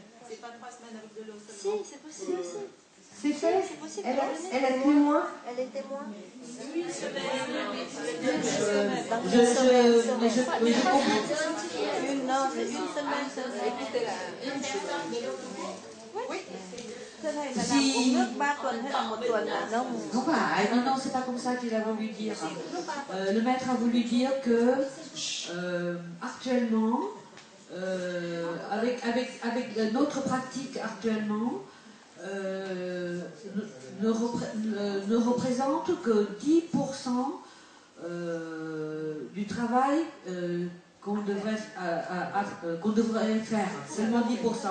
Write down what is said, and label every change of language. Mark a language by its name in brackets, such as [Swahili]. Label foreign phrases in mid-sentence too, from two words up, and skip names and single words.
[French] C'est pas 3 semaines avec de l'eau seulement. Si, c'est possible aussi. C'est fait. C'est possible. Elle est témoin. Elle est témoin. Une semaine. Je comprends. Non, c'est 1 semaine seulement. Écoutez-la. Une personne de l'eau. Oui. [Vietnamese] Thế này là làm uống nước 3 tuần hay là 1 tuần là non? [French] Non, c'est pas comme ça qu'il a voulu dire. Le maître a voulu dire que actuellement, avec notre pratique actuellement, ne représente que 10% du travail qu'on devrait faire, seulement 10%.